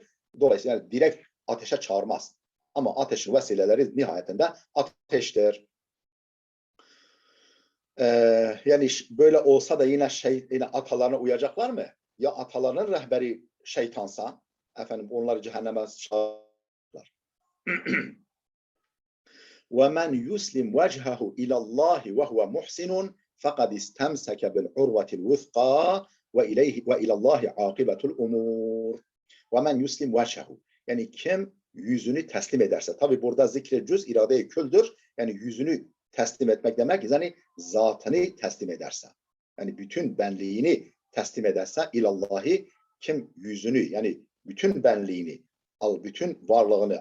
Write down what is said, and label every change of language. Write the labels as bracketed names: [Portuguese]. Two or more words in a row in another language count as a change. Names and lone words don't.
[Turkish] Dolayısıyla yani direkt ateşe çağırmaz. Ama ateşin vesileleri nihayetinde ateştir. Yani böyle olsa da yine atalarına uyacaklar mı? Ya atalarının rehberi şeytansa efendim onları cehenneme çağırırlar. [Arabic] وَمَنْ يُسْلِمْ وَجْهَهُ إِلَى اللّٰهِ وَهُوَ مُحْسِنٌ فَقَدْ اسْتَمْسَكَ بِالْعُرْوَةِ الْوُثْقَى وَإِلَى اللّٰهِ عَاقِبَةُ الْأُمُورِ وَمَنْ يُسْلِمْ وَجْهَهُ. [Turkish] Yani kim yüzünü teslim ederse. Tabi burada zikre cüz irade-i küldür. Yani yüzünü teslim etmek demek yani zatını teslim ederse. yani bütün benliğini teslim ederse ilallahi, kim yüzünü yani bütün benliğini, bütün varlığını